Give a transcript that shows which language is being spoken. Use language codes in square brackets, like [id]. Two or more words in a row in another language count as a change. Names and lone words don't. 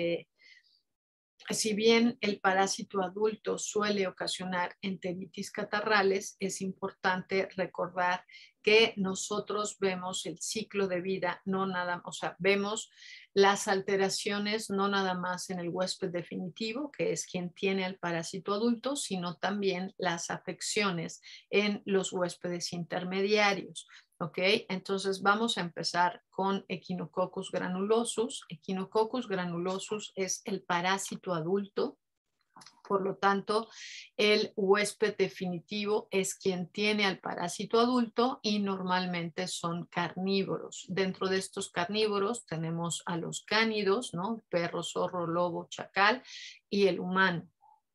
[es] si bien el parásito adulto suele ocasionar enteritis catarrales, es importante recordar que nosotros vemos el ciclo de vida, no nada, o sea, vemos las alteraciones no nada más en el huésped definitivo, que es quien tiene al parásito adulto, sino también las afecciones en los huéspedes intermediarios. ¿Ok? Entonces vamos a empezar con Echinococcus granulosus. Echinococcus granulosus es el parásito adulto. Por lo tanto, el huésped definitivo es quien tiene al parásito adulto y normalmente son carnívoros. Dentro de estos carnívoros tenemos a los cánidos, ¿no? Perro, zorro, lobo, chacal y el humano, ¿no?